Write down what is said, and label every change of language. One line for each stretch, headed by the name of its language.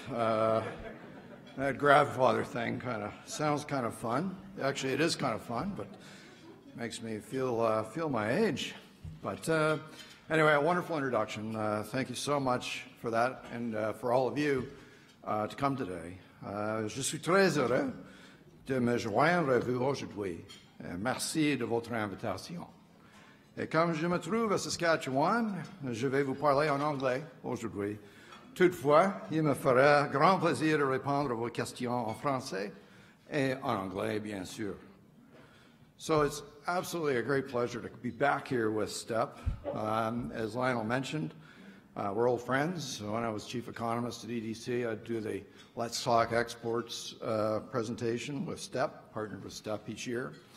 English: That grandfather thing sounds kind of fun. Actually, it is kind of fun, but makes me feel my age. But anyway, a wonderful introduction. Thank you so much for that, and for all of you to come today.
French: Je suis très heureux de me joindre à vous aujourd'hui. Merci de votre invitation. Et comme je me trouve à Saskatchewan, je vais vous parler en anglais aujourd'hui. Toutefois, il me fera grand plaisir de répondre à vos questions en français et en anglais, bien sûr.
English: So it's absolutely a great pleasure to be back here with STEP. As Lionel mentioned, we're old friends. When I was chief economist at EDC, I'd do the Let's Talk Exports presentation with STEP, partnered with STEP each year.